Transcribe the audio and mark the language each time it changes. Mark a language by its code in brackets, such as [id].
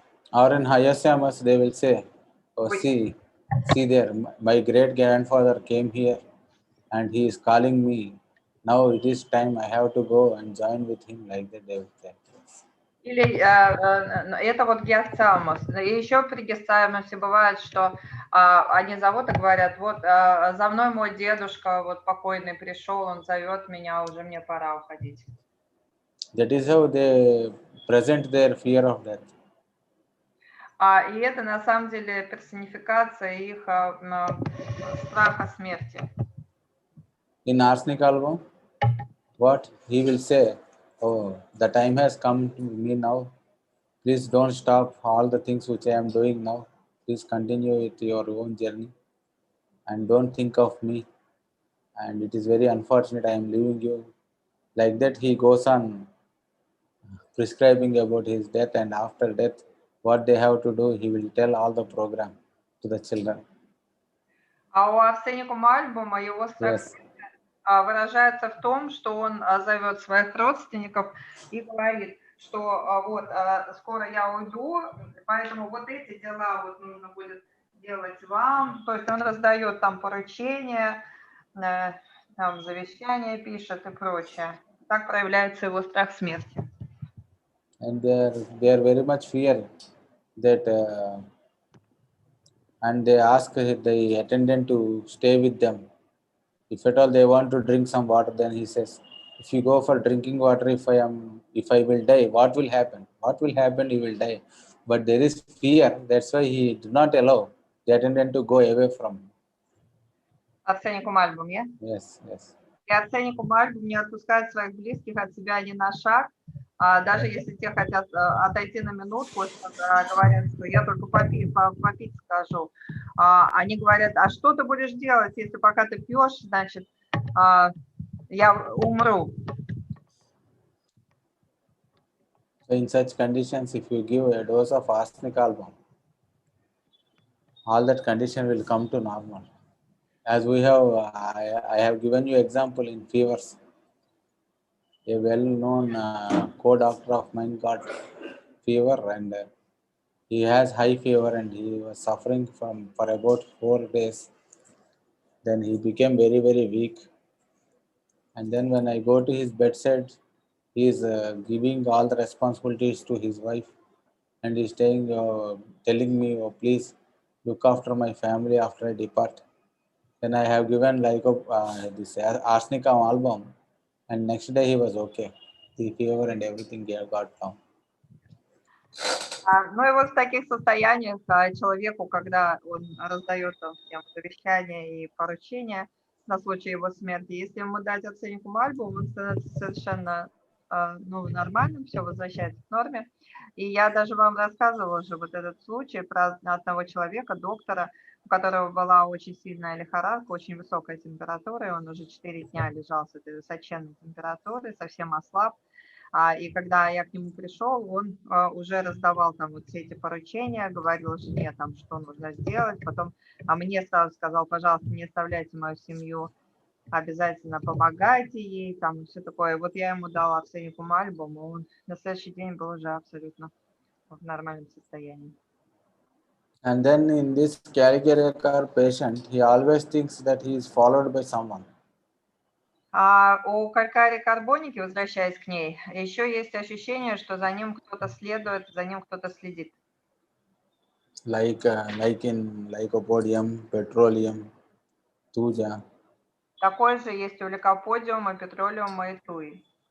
[en] Or in hyoscyamus, they will say, "Oh, see there, my great grandfather came here, and he is calling me. Now it is time. I have to go and join with him." Like that, they will say. [ru] Или это вот гиасциамус. И еще при гиасциамусе бывает, что они зовут и говорят: вот за мной мой дедушка, вот покойный пришел, он зовет меня, уже мне пора уходить. [en] That is how they present their fear of death. [ru] И это на самом деле персонификация их страха смерти. [en] In arsenic album, what he will say: "Oh, the time has come to me now. Please don't stop all the things which I am doing now. Please continue with your own journey and don't think of me. And it is very unfortunate I am leaving you." Like that, he goes on prescribing about his death, and after death, what they have to do, he will tell all the program to the children. [ru] А у Арсеникума альбома его страх [en] Yes. [ru] выражается в том, что он зовет своих родственников и говорит, что вот скоро я уйду, поэтому вот эти дела вот нужно будет делать вам. То есть он раздает там поручения, там завещания пишет и прочее. Так проявляется его страх смерти. [en] And they are very much fear that, and they ask the attendant to stay with them. If at all they want to drink some water, then he says, "If you go for drinking water, if I will die, what will happen? What will happen? You will die." But there is fear. That's why he do not allow the attendant to go away from him. [ru] Арсеникум альбом, я? [en] Yes, yes. [ru] И Арсеникум альбом не отпускает своих близких от себя ни на шаг, даже если те хотят отойти на минутку, говорят, что я только попить скажу. Они говорят: а что ты будешь делать, если пока ты пьешь, значит, я умру. [en] So in such conditions, if you give a dose of arsenic album, all that condition will come to normal. As we have, I have given you example in fevers. A well-known co-doctor of mine got fever, and he has high fever, and he was suffering for about 4 days. Then he became very, very weak. And then when I go to his bedside, he is giving all the responsibilities to his wife, and he's telling me, oh, please look after my family after I depart. Then I have given like this Arsenic album, and next day he was okay. The fever and everything got down. [ru] Ну и вот в таких состояниях человеку, когда он раздает всем завещания и поручения на случай его смерти, если ему дать оценку Мальбу, он становится совершенно нормальным, все возвращается к норме. И я даже вам рассказывала уже вот этот случай про одного человека, доктора, у которого была очень сильная лихорадка, очень высокая температура, и он уже 4 дня лежал с этой высоченной температурой, совсем ослаб. И когда я к нему пришел, он уже раздавал там вот все эти поручения, говорил жене там, что нужно сделать. Потом мне сразу сказал, пожалуйста, не оставляйте мою семью, обязательно помогайте ей, там и все такое. Вот я ему дала Арсенику альбом, и он на следующий день был уже абсолютно в нормальном состоянии. [en] And then in this Calcarea patient, he always thinks that he is followed by someone. [ru] У Calcarea карбоники, возвращаясь к ней, еще есть ощущение, что за ним кто-то следует, за ним кто-то следит. [en] Like in lycopodium, petroleum, tuja. [ru] Такой же есть у лейкоподиума, петролиума и туи.